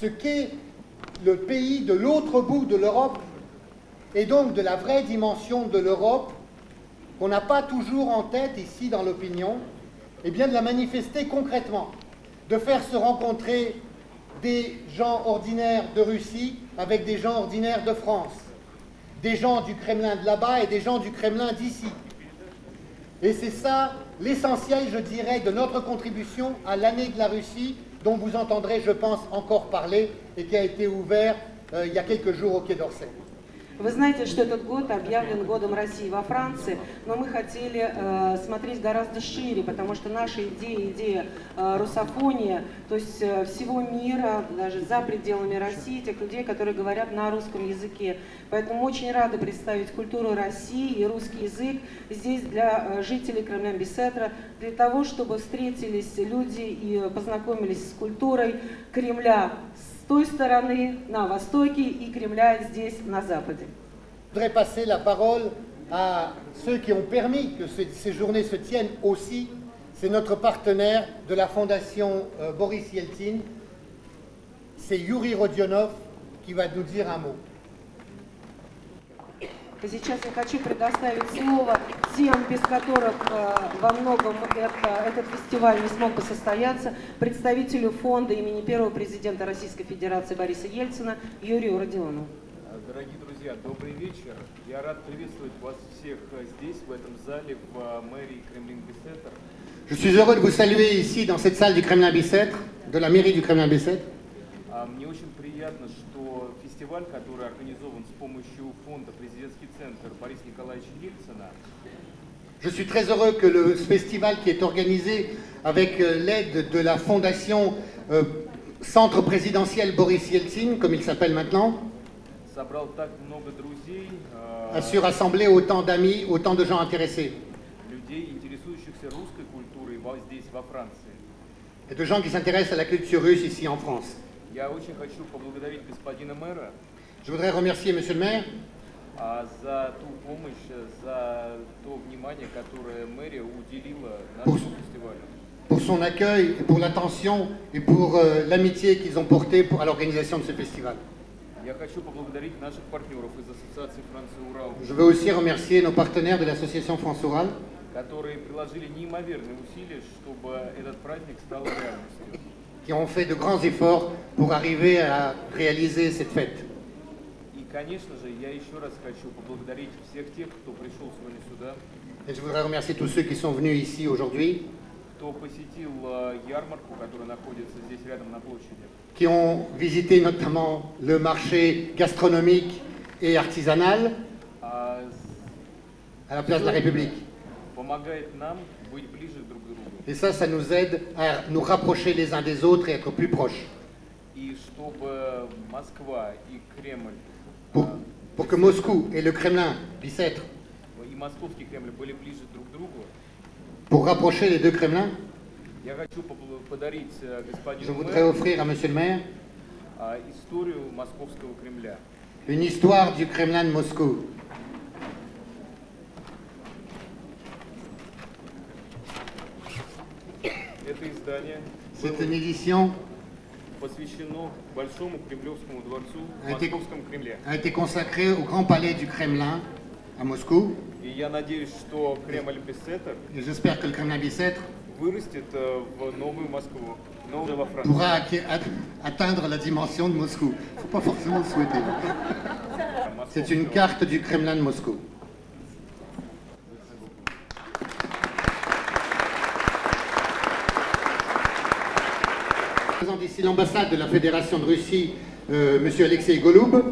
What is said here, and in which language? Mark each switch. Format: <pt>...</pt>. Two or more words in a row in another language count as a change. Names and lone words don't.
<fr>qu'est le pays de l'autre bout de l'Europe, et donc de la vraie dimension de l'Europe, qu'on n'a pas toujours en tête ici dans l'opinion, et bien de la manifester concrètement, de faire se rencontrer des gens ordinaires de Russie avec des gens ordinaires de France, des gens du Kremlin de là-bas et des gens du Kremlin d'ici. Et c'est ça l'essentiel, je dirais, de notre contribution à l'année de la Russie, dont vous entendrez, je pense, encore parler, et qui a été ouvert il y a quelques jours au Quai d'Orsay.</fr> <ru>Вы знаете, что этот год объявлен годом России во Франции, но мы хотели смотреть гораздо шире, потому что наша идея русофония, то есть всего мира, даже за пределами России, тех людей, которые говорят на русском языке. Поэтому очень рады представить культуру России и русский язык здесь для жителей Кремлин-Бицêtre, для того, чтобы встретились люди и познакомились с культурой Кремля с той стороны, на востоке, и Кремля здесь, на западе.</ru> <fr>Je voudrais passer la parole à ceux qui ont permis que ces journées se tiennent aussi. C'est notre partenaire de la fondation Boris Yeltsin, c'est Yuri Rodionov qui va nous dire un mot.</fr> <ru>Сейчас я хочу предоставить слово тем, без которых во многом этот фестиваль не смог бы состояться, представителю фонда имени первого президента Российской Федерации Бориса Ельцина Юрию Родионову. Дорогие друзья, добрый вечер. Я рад приветствовать вас всех здесь, в этом зале, в мэрии Кремлин-Бицêtre.</ru> <fr>Je suis heureux de vous saluer ici, dans cette salle du Kremlin-Bicêtre, de la mairie du Kremlin-Bicêtre.</fr> <ru>Мне очень приятно, что фестиваль, который организован с помощью фонда «Президентский центр» Бориса Николаевича Ельцина.</ru> <fr>Je suis très heureux que le festival qui est organisé avec l'aide de la fondation Centre présidentiel Boris Yeltsin, comme il s'appelle maintenant,</fr> <ru>Собрал так много друзей,</ru> <fr>a su rassembler autant d'amis, autant de gens intéressés.</fr> <ru>людей, интересующихся русской культурой здесь, во Франции.</ru> <fr>Et de gens qui s'intéressent à la culture russe ici en France.</fr> <ru>Я очень хочу поблагодарить господина мэра.</ru> <fr>Je voudrais remercier monsieur le maire</fr> <ru>за ту помощь, за то внимание, которое мэрия уделила нашему фестивалю.</ru> <fr>Pour son accueil, et pour l'attention et pour l'amitié qu'ils ont portée à l'organisation de ce festival.</fr> <ru>Я хочу поблагодарить наших партнеров из ассоциации «Франция-Урал».</ru> <fr>Je veux aussi remercier nos partenaires de l'association France-Oural,</fr> <ru>которые приложили неимоверные усилия, чтобы этот праздник стал реальностью.</ru> <fr>Qui ont fait de grands efforts pour arriver à réaliser cette fête.</fr> <ru>И, конечно же, я еще раз хочу поблагодарить всех тех, кто пришел сегодня сюда,</ru> <fr>Et je voudrais remercier tous ceux qui sont venus ici aujourd'hui,</fr> <ru>кто посетил ярмарку, которая находится здесь рядом на площади,</ru> <fr>qui ont visité notamment le marché gastronomique et artisanal</fr> <ru>а</ru> <fr>à la place de la République.</fr> <ru>помогает нам быть ближе друг к другу.</ru> <fr>Et ça nous aide à nous rapprocher les uns des autres et être plus proches.</fr> <ru>И чтобы Москва и Кремль,</ru> <fr>Pour que Moscou et le Kremlin puissent être,</fr> <ru>и Московский Кремль были ближе друг к другу,</ru> <fr>pour rapprocher les deux Kremlins,</fr> <ru>я хочу подарить</ru> <fr>je</fr> <ru>господину</ru> <fr>voudrais</fr> <ru>мэру</ru> <fr>offrir à Monsieur le maire</fr> <ru>историю Московского Кремля.</ru> <fr>une histoire du Kremlin de Moscou.</fr> <ru>Это издание</ru> <fr>C'est une édition</fr> <ru>посвящено Большому Кремлевскому дворцу в А ты- Московском Кремле.</ru> <fr>a été consacrée au Grand Palais du Kremlin à Moscou.</fr> <ru>И я надеюсь, что Кремль Бесеттер</ru> <fr>Et j'espère que le Kremlin Bicêtre</fr> <ru>вырастет в новую Москву, новую во Франции.</ru> <fr>pourra atteindre la dimension de Moscou. Il ne faut pas forcément le souhaiter. C'est une carte du Kremlin de Moscou. Je présente ici l'ambassade de la Fédération de Russie, Monsieur Alexei Goloub.</fr>